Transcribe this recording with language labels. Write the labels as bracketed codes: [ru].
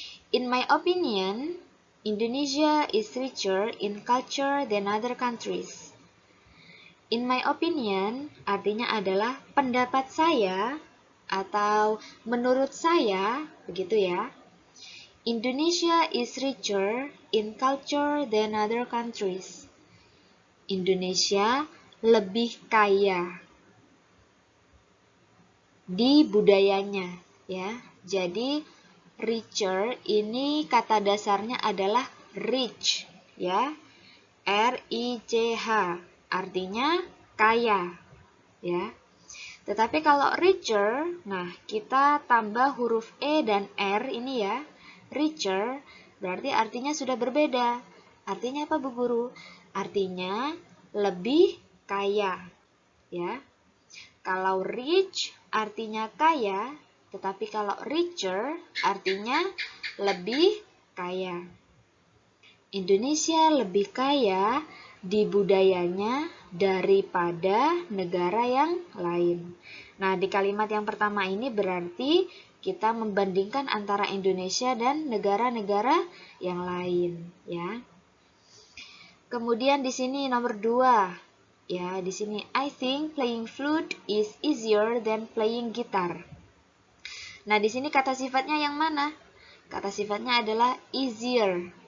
[en] In my opinion, Indonesia is richer in culture than other countries. In my opinion [id] artinya adalah pendapat saya atau menurut saya, begitu ya. [en] Indonesia is richer in culture than other countries. [id] Indonesia lebih kaya di budayanya ya. Jadi richer ini kata dasarnya adalah rich ya. R-I-C-H artinya kaya ya. Tetapi kalau richer, nah kita tambah huruf E dan R ini ya. Richer berarti artinya sudah berbeda. Artinya apa Bu Guru? Artinya lebih kaya ya. Kalau rich artinya kaya, tetapi kalau richer artinya lebih kaya. Indonesia lebih kaya di budayanya daripada negara yang lain. Nah, di kalimat yang pertama ini berarti kita membandingkan antara Indonesia dan negara-negara yang lain, ya. Kemudian di sini nomor 2. Ya, di sini [en] I think playing flute is easier than playing guitar. [id] Nah, di sini kata sifatnya yang mana? Kata sifatnya adalah easier.